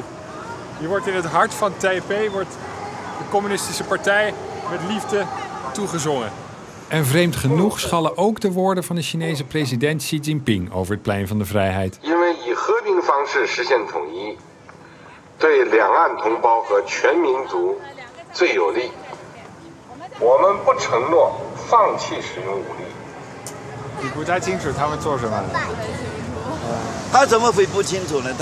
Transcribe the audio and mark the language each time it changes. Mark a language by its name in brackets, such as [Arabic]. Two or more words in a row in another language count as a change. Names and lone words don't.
[Dutch] Je wordt in het hart van Taipei, wordt de communistische partij met liefde toegezongen. En vreemd genoeg schallen ook de woorden van de Chinese president Xi Jinping over het Plein van de Vrijheid. [Chinese] 因为以和平方式实现统一，对两岸同胞和全民族最有利。我们不承诺放弃使用武力。你不太清楚他们做什么？他怎么会不清楚呢？